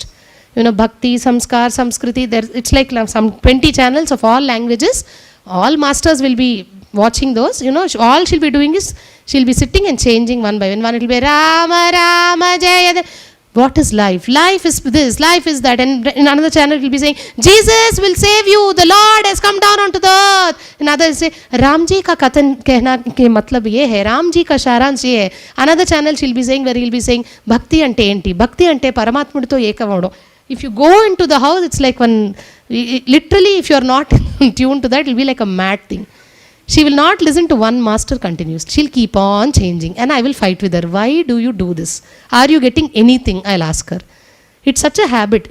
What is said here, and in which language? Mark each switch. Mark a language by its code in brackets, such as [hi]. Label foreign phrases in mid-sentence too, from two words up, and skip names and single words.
[en] Bhakti, Samskar, Samskriti, it's like some 20 channels of all languages, all masters will be watching those, you know, all she'll be doing is she'll be sitting and changing one by one. One it will be [sa] राम राम जय. [en] What is life? Life is this, life is that. And in another channel it will be saying, Jesus will save you, the Lord has come down onto the earth. Another will say, [hi] राम जी का कथन कहना के मतलब ये है, राम जी का सारांश ये है, Ram ji ka saransh ye hai. [en] Another channel she'll be saying, where he'll be saying, [te] భక్తి అంటే ఏంటి, భక్తి అంటే పరమాత్ముడు ఎకవాడు. [en] If you go into the house, it's like one, literally if you are not tuned to that, it will be like a mad thing. She will not listen to one master continuous. She'll keep on changing. And I will fight with her. Why do you do this? Are you getting anything? I'll ask her. It's such a habit.